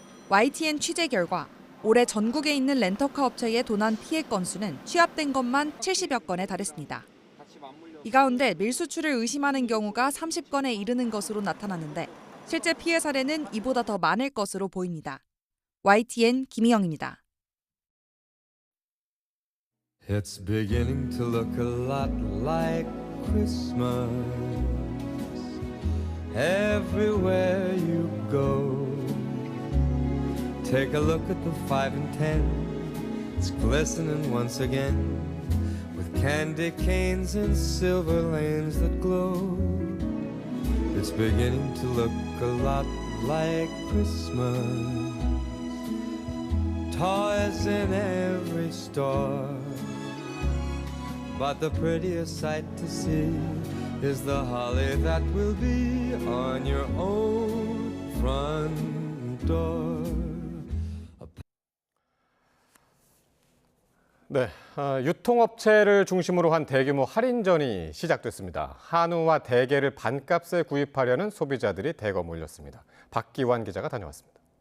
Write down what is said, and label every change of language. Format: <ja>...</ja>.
<ko>YTN 취재 결과 올해 전국에 있는 렌터카 업체의 도난 피해 건수는 취합된 것만 70여 건에 달했습니다. 이 가운데 밀수출을 의심하는 경우가 30건에 이르는 것으로 나타났는데 실제 피해 사례는 이보다 더 많을 것으로 보입니다. YTN 김희영입니다.</ko> <en>It's beginning to look a lot like Christmas. Everywhere you go, take a look at the 5 and 10. It's glistening once again with candy canes and silver lanes that glow. It's beginning to look a lot like Christmas. Toys in every store, but the prettiest sight to see is the holly that will be on your own front door.</en> <ko>네, 유통업체를 중심으로 한 대규모 할인전이 시작됐습니다. 한우와 대게를 반값에 구입하려는 소비자들이 대거 몰렸습니다. 박기환 기자가 다녀왔습니다.</ko>